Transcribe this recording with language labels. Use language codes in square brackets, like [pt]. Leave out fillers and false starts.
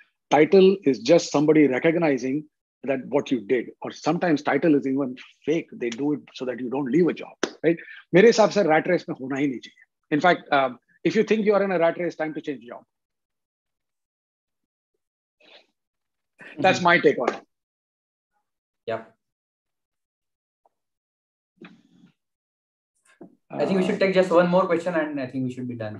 [en] Title is just somebody recognizing that what you did, or sometimes title is even fake. They do it so that you don't leave a job, right? [hi] मेरे हिसाब से rat race में होना ही नहीं चाहिए. [en] In fact, if you think you are in a rat race, time to change job. That's my take on it. Yeah. I think we should take just one more question, and I think we should be done.